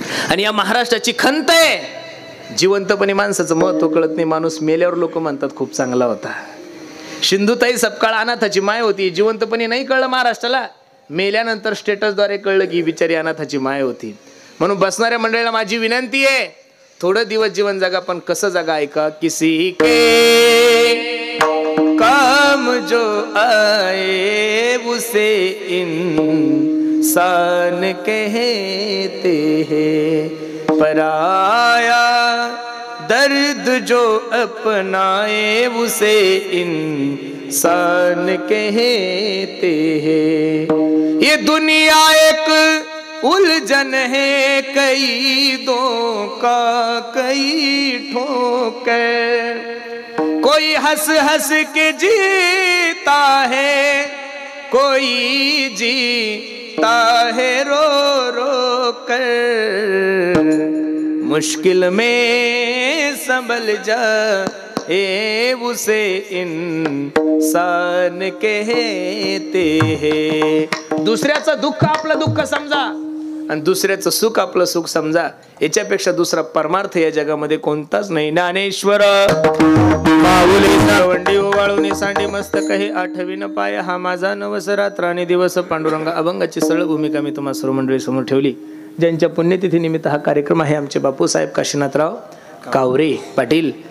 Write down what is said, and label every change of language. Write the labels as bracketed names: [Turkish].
[Marathi] आणि या महाराष्ट्राची खंत आहे, जिवंतपणे माणसाचं महत्व कळत नाही. माणूस मेल्यावर लोक म्हणतात खूप चांगला होता. सिंधुताई सपकाळ अनाथाची माय होती, जिवंतपणे नाही कळलं महाराष्ट्राला, मेल्यानंतर स्टेटसद्वारे कळलं की बिचारी अनाथाची माय होती. म्हणून बसणाऱ्या मंडळीला माझी विनंती आहे, थोडं दिवस जीवन जगा, पण कसं जगा ऐका. [Hindi] किसी के काम जो आए उसे इंसान कहते हैं, पराया दर्द जो अपनाए उसे इंसान कहते हैं. ये दुनिया एक उलझन है कई दो का कई ठोकर, कोई हंस हंस के जीता है, कोई जीता है रो रो कर, मुश्किल में संभल जाए उसे इंसान कहते हैं. [Marathi] दुसऱ्याचं दुःख आपलं दुःख समजा आणि दुसऱ्याचं सुख आपलं सुख समजा, याच्यापेक्षा दुसरा परमार्थ या जगामध्ये कोणताच नाही. ज्ञानेश्वर माऊली सावंडी ओवाळून सांडी मस्तक हे आठवीन पाय, हा माझा नवस रात्र आणि दिवस. पांडुरंग अभंगाची सरळ भूमिका मी तुम्हा सर्व मंडळी समोर ठेवली. ज्यांच्या पुण्यतिथी निमित्त हा कार्यक्रम आहे, आमचे बापूसाहेब काशीनाथराव कावरे पाटील.